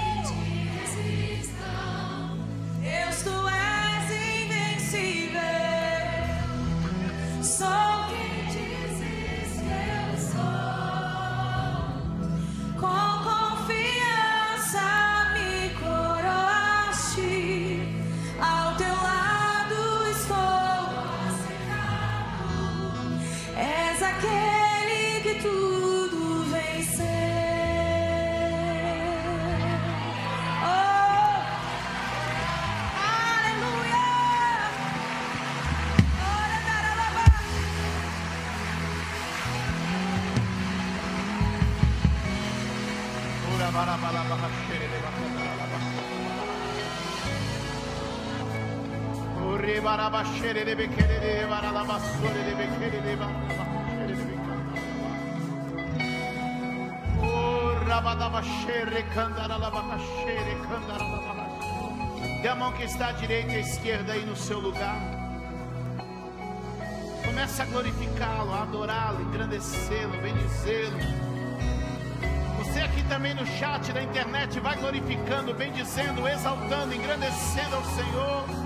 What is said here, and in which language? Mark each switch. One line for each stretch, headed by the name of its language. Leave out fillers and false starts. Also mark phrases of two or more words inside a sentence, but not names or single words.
Portuguese: te resistam, Deus, tu és invencível, sou quem dizes que eu sou, com confiança me coroaste, ao teu lado estou aceitado, és aquele que tudo venceu. Oh, aleluia! Ora, taralaba. Ora, barabalaba, xereleba, candaralaba. Ore, baraba, xerelebe, querelebe, baralaba, sorelebe, querelebe, baralaba, xerelebe, candaralaba. Ora, badaba, xere, candaralaba, xere, candaralaba. Dê a mão que está à direita e à esquerda aí no seu lugar. Começa a glorificá-lo, a adorá-lo, engrandecê-lo, bendizê-lo. Você aqui também no chat da internet vai glorificando, bendizendo, exaltando, engrandecendo ao Senhor.